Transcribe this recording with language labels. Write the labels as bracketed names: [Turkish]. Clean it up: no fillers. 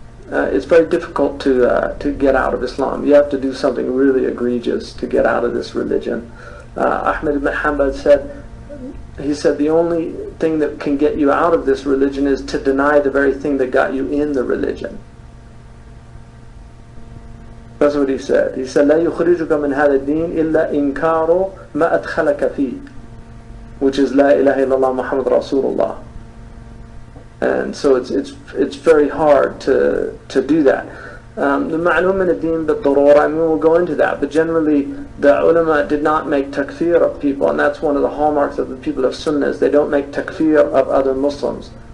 [English] It's very difficult to get out of Islam. You have to do something really egregious to get out of this religion. Ahmed ibn Hanbal said the only thing that can get you out of this religion is to deny the very thing that got you in the religion. That's what he said. He said, [Arabic] "لا يخرجك من هذا الدين إلا إنكار ما أدخلك فيه," [English] which is [Arabic] "لا إله إلا الله محمد رسول الله." [English] And so it's very hard to do that. The ma'lum min ad-din bid-darura, we'll go into that, but generally the ulama did not make takfir of people, and that's one of the hallmarks of the people of Sunnah, is they don't make takfir of other Muslims.